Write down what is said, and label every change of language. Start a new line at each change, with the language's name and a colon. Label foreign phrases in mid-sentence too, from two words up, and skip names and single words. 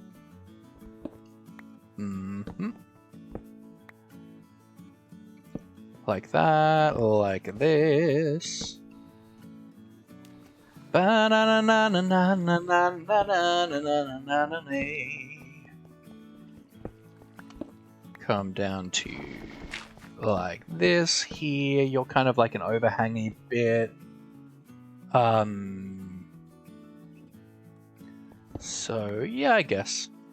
English: Like that, like this. Ba-na-na-na-na-na-na-na-na-na-na-na-na. Come down to like this here. You're kind of like an overhangy bit. So yeah, I guess.